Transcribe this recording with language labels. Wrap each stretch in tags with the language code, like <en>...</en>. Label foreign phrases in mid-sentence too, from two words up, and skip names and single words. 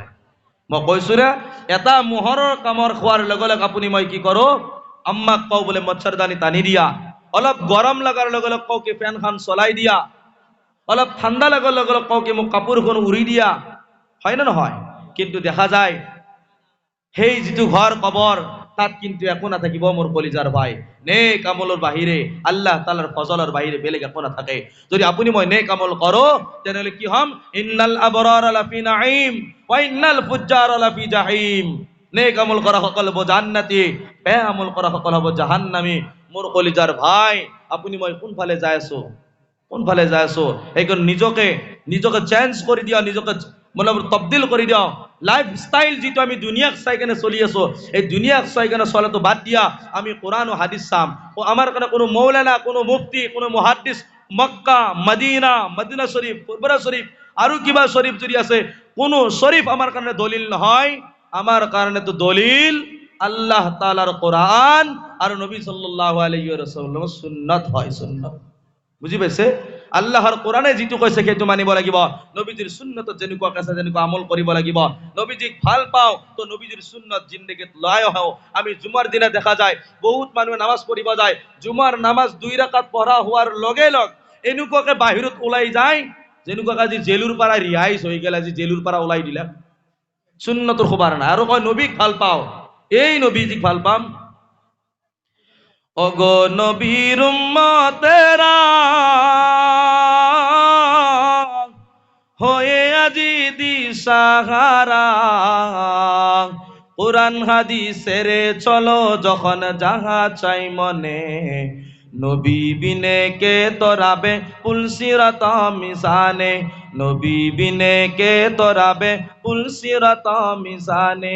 <as>মই কৈছো ৰে, এটা মোহৰৰ কামৰ খোৱাৰ লগে লগে আপুনি মই কি কৰোঁ, আম্মাক কওঁ বোলে মচ্ছৰদানি টানি দিয়া, অলপ গৰম লগাৰ লগে লগে কওঁ কি ফেনখন চলাই দিয়া, অলপ ঠাণ্ডা লগাৰ লগে লগে কওঁ কি মোক কাপোৰখন উৰি দিয়া, হয় না নহয়? কিন্তু দেখা যায় সেই যিটো ঘৰ কবৰ তাত কিন্তু একো নাথাকিব মোৰ কলিজাৰ ভাই। নেক আমলৰ বাহিৰে, আল্লাহ তাআলাৰ ফজলৰ বাহিৰে বেলেগ একো নাথাকে। যদি আপুনি মই নেক আমল কৰোঁ তেনেহ'লে কি হ'ম?</as> <ar>إن الأبرار لفي نعيم و إن الفجار لفي جحيم.</ar> <as>নেক আমল কৰা সকল হ'ব জান্নাতি, বেয়া আমল কৰা সকল হ'ব জাহান্নামী। মোৰ কলিজাৰ ভাই, আপুনি মই কোনফালে যাই আছো, কোনফালে যাই আছো? সেইকাৰণে নিজকে চেঞ্জ কৰি দিয়া, নিজকে মানে তবদিল কৰি দিওঁ।</as> <en>life style</en> <as>যিটো আমি দুনিয়াক চাই কেনে চলি আছো, এই দুনিয়াক চাই কেনে চলাটো বাদ দিয়া আমি কোরআন ও হাদিস চাম। ও আমার কারণে কোনো মৌলানা, কোনো মুফতি, কোনো মুহাদ্দিস, মক্কা মদিনা শরীফ, ফুরফুরা শরীফ আৰু কিবা শরীফ যদি আছে, কোনো শরীফ আমার কারণে দলিল নহয়।</as> <bn>আমার কারণে তো দলিল আল্লাহ তাআলার কোরআন আর নবী</bn> <ar>صلى الله عليه وسلم</ar> <bn>সুন্নাত হয়, সুন্নাত।</bn> <as>বুজি পাইছে? আল্লাহৰ কোরআনে যিটো কৈছে সেইটো মানিব লাগিব। নবীজিৰ সুন্নতত যেনেকুৱা আছে যেনেকুৱা আমল কৰিব লাগিব। নবীজিক ভাল পাওঁ তো নবীজিৰ সুন্নত জিন্দগীত লৈ আহোঁ। আমি জুমাৰ দিনা দেখা যায় বহুত মানুহে নামাজ পঢ়িব যায়, জুমাৰ নামাজ 2 ৰাকাত পঢ়া হোৱাৰ লগে লগ এনেকুৱাকে বাহিৰত ওলাই যায় যেনেকুৱাকে আজি জেলুৰ পৰা ৰিহাইজ হৈ গেল, আজি জেলুৰ পৰা ওলাই দিলে। সুন্নতৰ খবৰ নাই আৰু কয় নবীক ভাল পাওঁ। এই নবীজিক ভাল পাম,</as> <bn>ওগো নবীর উম্মতেরা হয়ে আজি দিশাহারা, কোরআন হাদিসের চলো যখন যাহা চাই মনে, নবী বিনে কে তোরাবে পুলসিরাত মিজানে, নবী বিনে কে তোরাবে পুলসিরাত মিজানে।</bn>